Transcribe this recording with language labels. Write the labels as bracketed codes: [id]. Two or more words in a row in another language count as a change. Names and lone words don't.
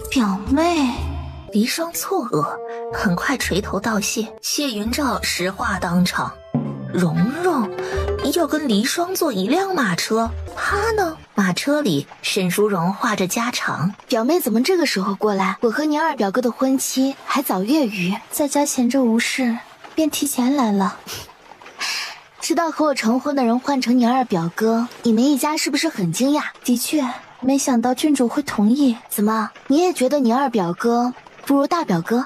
[zh] 表妹。離霜錯愕，很快垂頭道謝。謝雲照實話當場，蓉蓉要跟離霜坐一輛馬車，他呢？馬車裡，沈淑容話着家常。表妹怎麼這個時候過來？我和你二表哥的婚期還早月餘，在家閒着無事，便提前來了。知道和我成婚的人換成你二表哥，你們一家是不是很驚訝？的確，沒想到郡主會同意。怎麼，你也覺得你二表哥不如大表哥？